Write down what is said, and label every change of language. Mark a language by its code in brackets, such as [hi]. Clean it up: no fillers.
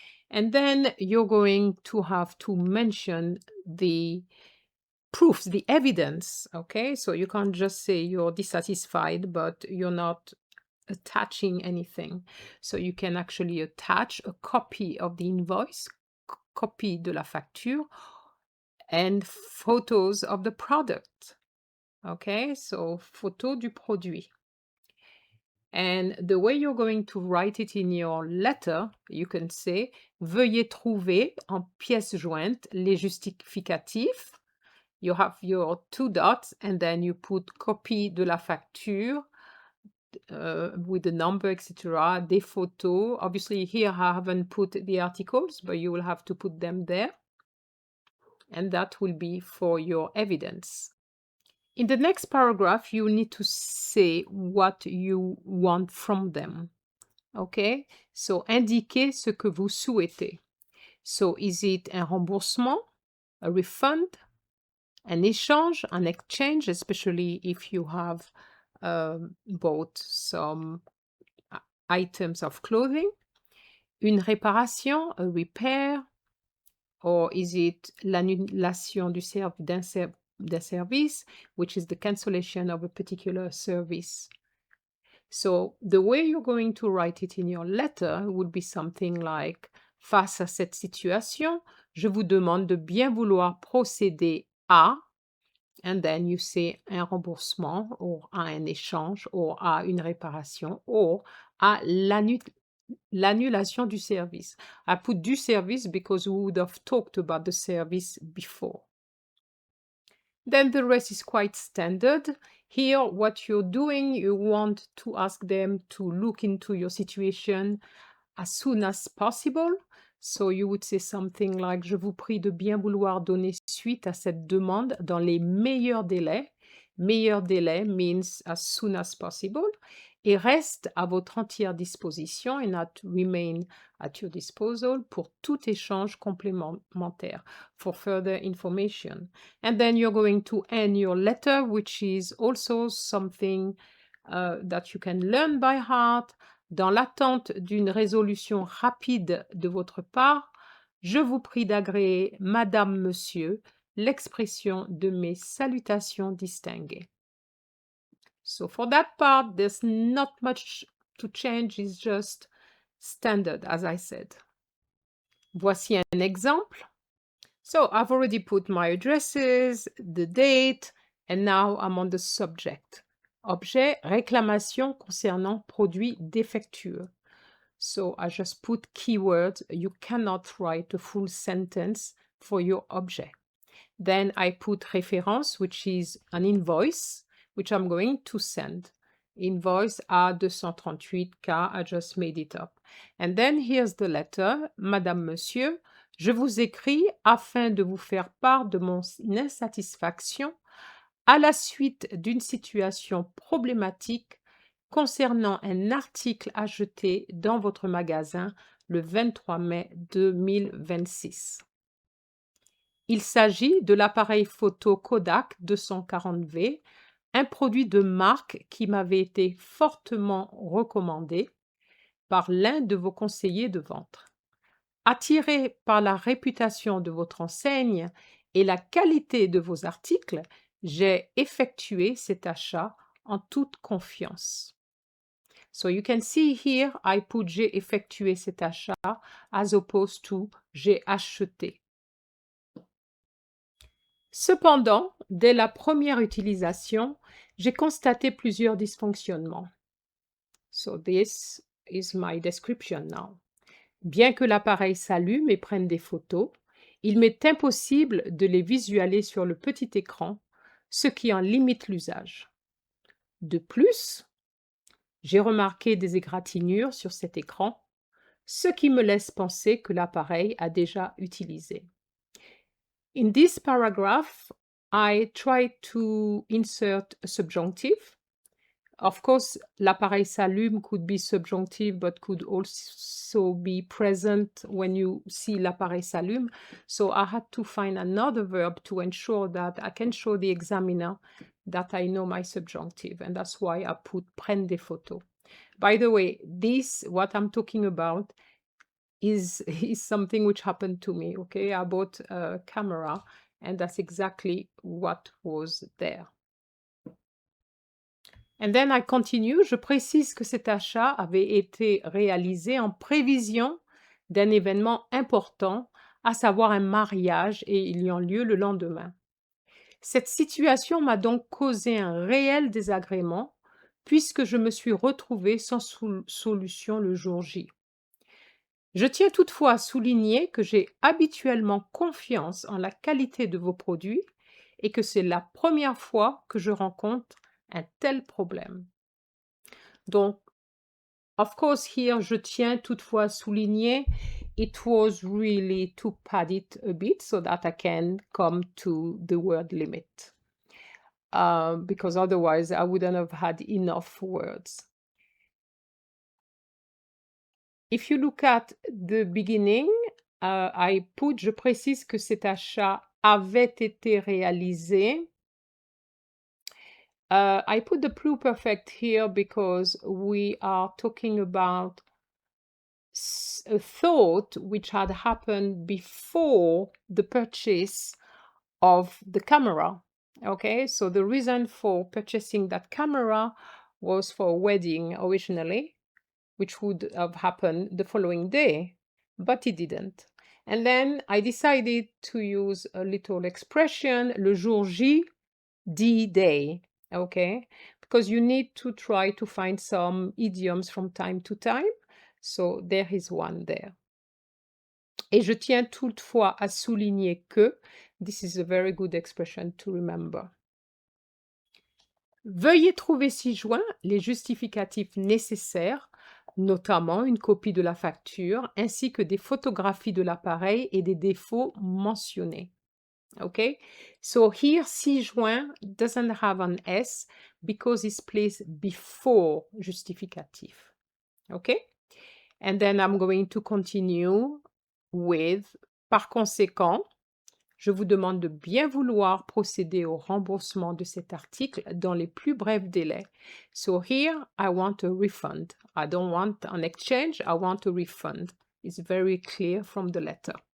[en] And then you're going to have to mention the proofs, the evidence, okay? So you can't just say you're dissatisfied, but you're not attaching anything. So you can actually attach a copy of the invoice, copy [fr] de la facture, [en] and photos of the product. Okay, so [fr] photo du produit. [en] And the way you're going to write it in your letter, you can say [fr] veuillez trouver en pièce jointe les justificatifs. [en] You have your two dots and then you put [fr] copie de la facture [en] with the number, etc., [fr] des photos. [en] Obviously, here I haven't put the articles, but you will have to put them there. And that will be for your evidence. In the next paragraph, you need to say what you want from them. Okay? So, [fr] indiquez ce que vous souhaitez. [en] So, is it [fr] un remboursement, [en] a refund, an échange, an exchange, especially if you have bought some items of clothing, [fr] une réparation, [en] a repair, or is it [fr] l'annulation d'un service, [en] which is the cancellation of a particular service. So the way you're going to write it in your letter would be something like [fr] face à cette situation, je vous demande de bien vouloir procéder à [en] And then you say [fr] un remboursement, or à un échange, or à une réparation, or à l'annulation du service. [en] I put [fr] du service [en] because we would have talked about the service before. Then the rest is quite standard. Here, what you're doing, you want to ask them to look into your situation as soon as possible. So you would say something like, [fr] je vous prie de bien vouloir donner suite à cette demande dans les meilleurs délais. [en] Meilleurs délais means as soon as possible. [fr] Et reste à votre entière disposition, [en] and not remain at your disposal, [fr] pour tout échange complémentaire, [en] for further information. And then you're going to end your letter, which is also something that you can learn by heart. [fr] Dans l'attente d'une résolution rapide de votre part, je vous prie d'agréer, Madame, Monsieur, l'expression de mes salutations distinguées. [en] So for that part, there's not much to change, it's just standard, as I said. [fr] Voici un exemple. [en] So I've already put my addresses, the date, and now I'm on the subject. [fr] Objet, réclamation concernant produit défectueux. [en] So I just put keywords. You cannot write a full sentence for your object. Then I put référence, which is an invoice, which I'm going to send. Invoice A238K, I just made it up. And then here's the letter. [fr] Madame, Monsieur, je vous écris afin de vous faire part de mon insatisfaction à la suite d'une situation problématique concernant un article acheté dans votre magasin le 23 mai 2026. Il s'agit de l'appareil photo Kodak 240V, un produit de marque qui m'avait été fortement recommandé par l'un de vos conseillers de vente. Attiré par la réputation de votre enseigne et la qualité de vos articles, j'ai effectué cet achat en toute confiance. [en] So you can see here, I put [fr] j'ai effectué cet achat [en] as opposed to [fr] j'ai acheté. Cependant, dès la première utilisation, j'ai constaté plusieurs dysfonctionnements. [en] So this is my description now. [fr] Bien que l'appareil s'allume et prenne des photos, il m'est impossible de les visualiser sur le petit écran, ce qui en limite l'usage. De plus, j'ai remarqué des égratignures sur cet écran, ce qui me laisse penser que l'appareil a déjà utilisé. [en] In this paragraph, I try to insert a subjunctive. Of course, [fr] l'appareil s'allume [en] could be subjunctive, but could also be present when you see l'appareil s'allume. So I had to find another verb to ensure that I can show the examiner that I know my subjunctive, and that's why I put [fr] prenne des photos. [en] By the way, this, what I'm talking about, is something which happened to me, okay? I bought a camera, and that's exactly what was there. And then I continue. [fr] Je précise que cet achat avait été réalisé en prévision d'un événement important, à savoir un mariage ayant lieu le lendemain. Cette situation m'a donc causé un réel désagrément puisque je me suis retrouvée sans solution le jour J. Je tiens toutefois à souligner que j'ai habituellement confiance en la qualité de vos produits et que c'est la première fois que je rencontre un tel problème. Donc, [en] of course, here, [fr] je tiens toutefois à souligner, [en] it was really to pad it a bit so that I can come to the word limit. Because otherwise, I wouldn't have had enough words. If you look at the beginning, [fr] je précise que cet achat avait été réalisé. [en] I put the pluperfect here because we are talking about a thought which had happened before the purchase of the camera. Okay, so the reason for purchasing that camera was for a wedding originally, which would have happened the following day, but it didn't. And then I decided to use a little expression, [fr] le jour J, [en] D-Day, okay? Because you need to try to find some idioms from time to time. So there is one there. [fr] Et je tiens toutefois à souligner que [en] this is a very good expression to remember. [fr] Veuillez trouver ci-joint les justificatifs nécessaires, notamment une copie de la facture, ainsi que des photographies de l'appareil et des défauts mentionnés. [en] Okay? So here, ci-joint doesn't have an S because it's placed before justificatif. Okay? And then I'm going to continue with, [fr] par conséquent, je vous demande de bien vouloir procéder au remboursement de cet article dans les plus brefs délais. [en] So here, I want a refund. I don't want an exchange, I want a refund. It's very clear from the letter.